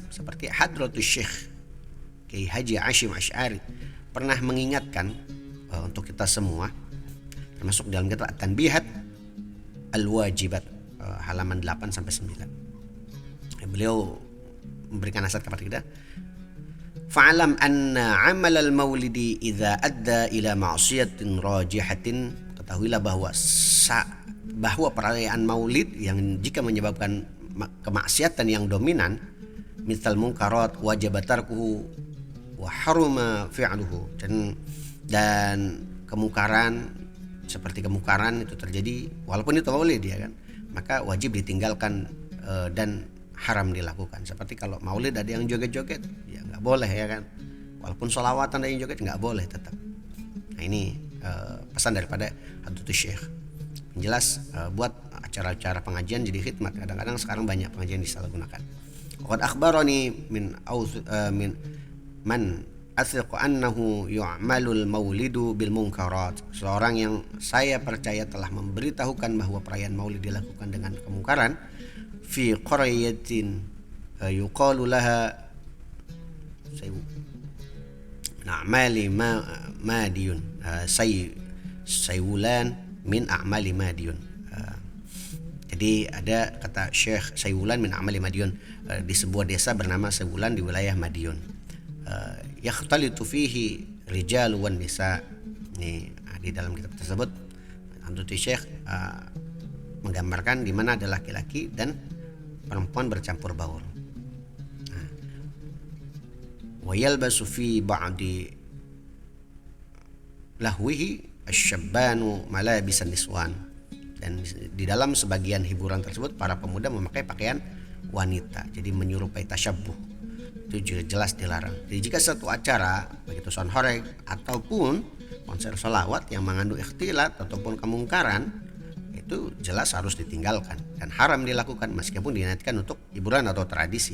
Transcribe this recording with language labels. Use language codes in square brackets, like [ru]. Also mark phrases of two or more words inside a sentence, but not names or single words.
[id] Seperti Hadratus Syekh Kiai Haji Hashim Asy'ari pernah mengingatkan untuk kita semua, termasuk dalam kitab At-Tanbihat Al-Wajibat halaman 8 sampai 9. Beliau memberikan nasihat kepada kita, [ar] فاعلم أن عمل المولد إذا أدى إلى معصية راجحة, [id] ketahuilah bahwa perayaan Maulid yang jika menyebabkan kemaksiatan yang dominan, misal [ar] منكرات وجب تركه وحرم فعله, [id] dan kemungkaran seperti kemungkaran itu terjadi walaupun itu Maulid ya kan, maka wajib ditinggalkan dan haram dilakukan. Seperti kalau Maulid ada yang joget-joget ya nggak boleh ya kan, walaupun sholawatan ada yang joget nggak boleh tetap. Nah ini pesan daripada Hadratus Syekh. Jelas buat acara-acara pengajian jadi khidmat. Kadang-kadang sekarang banyak pengajian disalahgunakan. [ar] قد أخبرني ممن أثق أنه يعمل المولد بالمنكرات. [id] Seorang yang saya percaya telah memberitahukan bahwa perayaan Maulid dilakukan dengan kemungkaran [ar] في قرية يقال لها أعمال ماديون سايولان من أعمال ماديون. [id] Jadi ada kata Syekh Sayulan [ar] من أعمال ماديون [id] di sebuah desa bernama Sayulan di wilayah Madiun. [ar] يختلط فيه رجال والنساء. [id] Ini di dalam kitab tersebut Hadratus Syekh menggambarkan di mana ada laki-laki dan perempuan bercampur baur. [ar] ويلبس في بعض لهوه الشبان ملابس النسوان, [id] dan di dalam sebagian hiburan tersebut para pemuda memakai pakaian wanita, jadi menyerupai tasyabbuh. Itu juga jelas dilarang. Jadi jika satu acara begitu sound horeg ataupun konser sholawat yang mengandung ikhtilat ataupun kemungkaran, itu jelas harus ditinggalkan dan haram dilakukan meskipun diniatkan untuk hiburan atau tradisi.